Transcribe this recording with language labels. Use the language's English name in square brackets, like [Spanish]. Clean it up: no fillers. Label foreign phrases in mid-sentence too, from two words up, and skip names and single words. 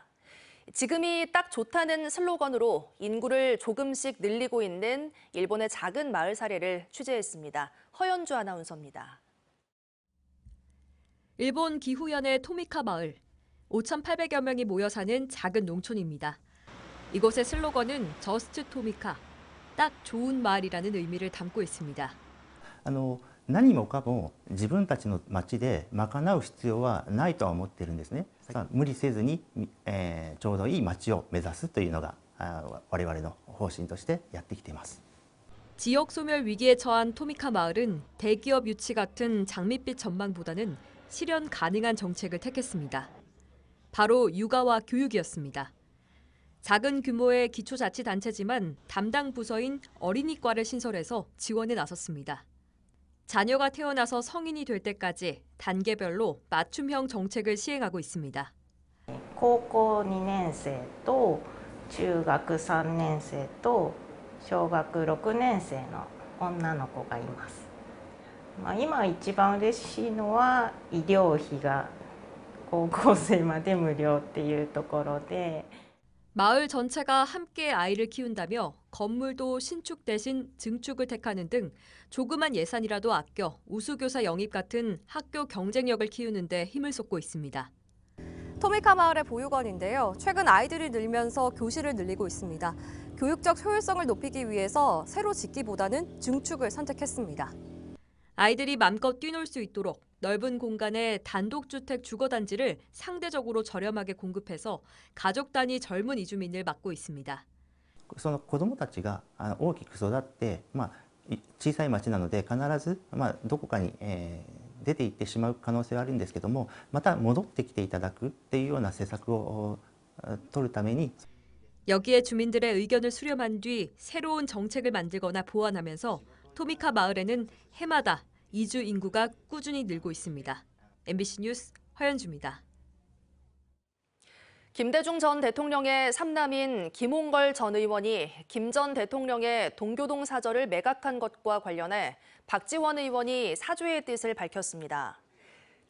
[Korean] 지금이 딱 좋다는 슬로건으로 인구를 조금씩 늘리고 있는 일본의 작은 마을 사례를 취재했습니다. 허연주 아나운서입니다. 일본 기후현의 토미카 마을. 5,800여 명이 모여 사는 작은 농촌입니다. 이곳의 슬로건은 저스트 토미카, 딱 좋은 마을이라는 의미를 담고 있습니다. [Japanese] 何もかも自分たちの町で賄う必要はないとは思っているんですね。無理せずに、ちょうどいい町を目指すというのが我々の方針としてやってきています。 [Korean] 지역 소멸 위기에 처한 토미카 마을은 대기업 유치 같은 장밋빛 전망보다는 실현 가능한 정책을 택했습니다. 바로 육아와 교육이었습니다. 작은 규모의 기초자치단체지만 담당 부서인 어린이과를 신설해서 지원에 나섰습니다. 자녀가 태어나서 성인이 될 때까지 단계별로 맞춤형 정책을 시행하고 있습니다. [Japanese] 高校2年生と中学3年生と小学6年生の女の子がいます。今一番嬉しいのは医療費が 高校生まで無料っていうところで [Korean] 마을 전체가 함께 아이를 키운다며 건물도 신축 대신 증축을 택하는 등 조그만 예산이라도 아껴 우수교사 영입 같은 학교 경쟁력을 키우는 데 힘을 쏟고 있습니다. 토미카 마을의 보육원인데요. 최근 아이들이 늘면서 교실을 늘리고 있습니다. 교육적 효율성을 높이기 위해서 새로 짓기보다는 증축을 선택했습니다. 아이들이 맘껏 뛰놀 수 있도록 넓은 공간에 단독주택 주거단지를 상대적으로 저렴하게 공급해서 가족 단위 젊은 이주민을 맡고 있습니다. [Japanese] その子どもたちが大きく育って、小さい町なので必ずどこかに出て行ってしまう可能性はあるんですけども、また戻ってきていただくっていうような施策を取るために [Korean] 여기에 주민들의 의견을 수렴한 뒤 새로운 정책을 만들거나 보완하면서 토미카 마을에는 해마다 이주 인구가 꾸준히 늘고 있습니다. MBC 뉴스 허연주입니다. 김대중 전 대통령의 삼남인 김홍걸 전 의원이 김 전 대통령의 동교동 사저를 매각한 것과 관련해 박지원 의원이 사죄의 뜻을 밝혔습니다.